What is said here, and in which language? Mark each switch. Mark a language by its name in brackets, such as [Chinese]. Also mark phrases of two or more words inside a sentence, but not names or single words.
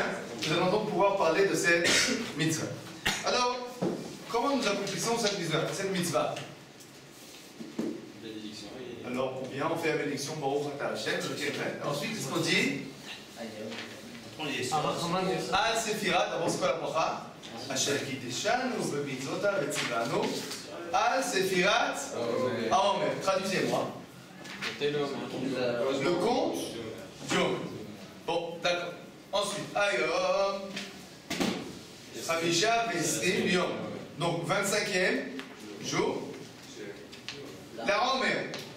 [French] Nous allons donc pouvoir parler de cette mitzvah. Alors, comment nous accomplissons cette mitzvah? Alors, on fait la bénédiction, [Hebrew] ברוך אתה השם, [French] ensuite, qu'est-ce qu'on dit? [Hebrew] על ספירת, [French] d'abord c'est quoi la bracha? [Hebrew] אשר קדשנו במצותיו וצונו על ספירת העומר. [French] Traduisez-moi. Le compte du Omer. Bon, d'accord. Ensuite, [Hebrew] היום חמישה ועשרים יום. [French] Donc, 25e jour. La Omer.